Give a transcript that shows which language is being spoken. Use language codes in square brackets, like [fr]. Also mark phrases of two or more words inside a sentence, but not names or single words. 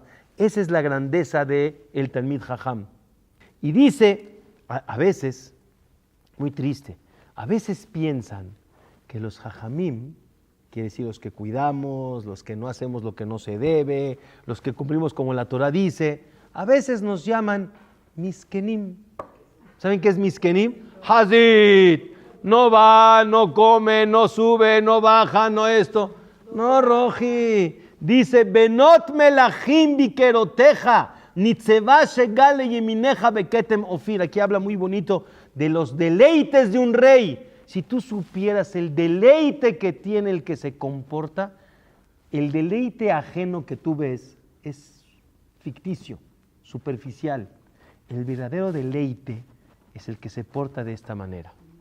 [es] Esa es la grandeza del [he] תלמיד חכם. [es] Y dice, a veces, muy triste, a veces piensan que los Jajamim, quiere decir los que cuidamos, los que no hacemos lo que no se debe, los que cumplimos como la Torah dice, a veces nos llaman Miskenim. ¿Saben qué es Miskenim? Hazit. No va, no come, no sube, no baja, no esto. No, Roji. Dice, [he] בנות מלכים ביקרותיך נצבה שגל לימינך בכתם אופיר. [es] Aquí habla muy bonito de los deleites de un rey. Si tú supieras el deleite que tiene el que se comporta, el deleite ajeno que tú ves es ficticio, superficial. El verdadero deleite es el que se porta de esta manera.